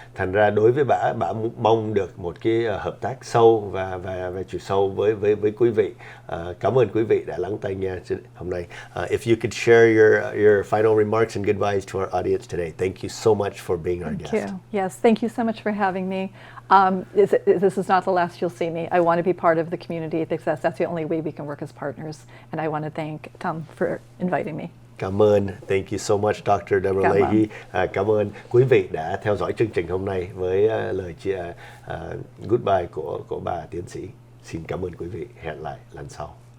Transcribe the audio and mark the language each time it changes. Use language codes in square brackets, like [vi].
[vi] Thành ra đối với bà mong được một cái hợp tác sâu và chiều sâu với quý vị. Cảm ơn quý vị đã lắng tai nghe hôm nay. [en] If you could share your final remarks and goodbyes to our audience today. Thank you so much for being our Thank guest. you. Yes, thank you so much for having me. This is not the last you'll see me. I want to be part of the community because that's the only way we can work as partners. And I want to thank Tom for inviting me. [vi] Cảm ơn. [en] Thank you so much, Dr. Debra [vi] Cảm ơn. [en] Leahy. [vi] Cảm ơn quý vị đã theo dõi chương trình hôm nay với lời chia goodbye của bà tiến sĩ. Xin cảm ơn quý vị. Hẹn lại lần sau.